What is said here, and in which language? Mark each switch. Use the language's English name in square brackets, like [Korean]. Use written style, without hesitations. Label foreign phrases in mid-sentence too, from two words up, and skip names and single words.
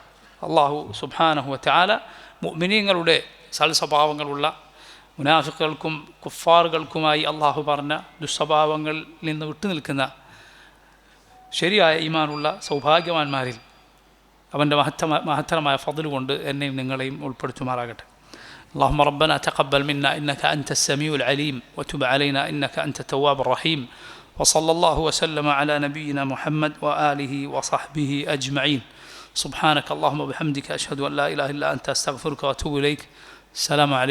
[Arabic] الله سبحانه وتعالى [Malayalam] മുഅ്മിനീങ്ങളുടെ സൽസ്വഭാവങ്ങളുള്ള മുനാഫിക്കുകൾക്കും കുഫാറുകൾക്കുമായി അള്ളാഹു പറഞ്ഞ ദുസ്വഭാവങ്ങളിൽ നിന്ന് വിട്ടുനിൽക്കുന്ന ശരിയായ ഈമാനുള്ള സൗഭാഗ്യവാന്മാരിൽ അവൻ്റെ മഹത്തരമായ ഫضل കൊണ്ട് എന്നെയും നിങ്ങളെയും ഉൾപ്പെടുത്തുമാറാകട്ടെ. [Arabic] اللهم ربنا تقبل منا إنك أنت السميع العليم وتب علينا إنك أنت التواب الرحيم وصلى الله وسلم على نبينا محمد وآله وصحبه أجمعين. سبحانك اللهم وبحمدك أشهد أن لا إله إلا أنت أستغفرك وأتوب إليك.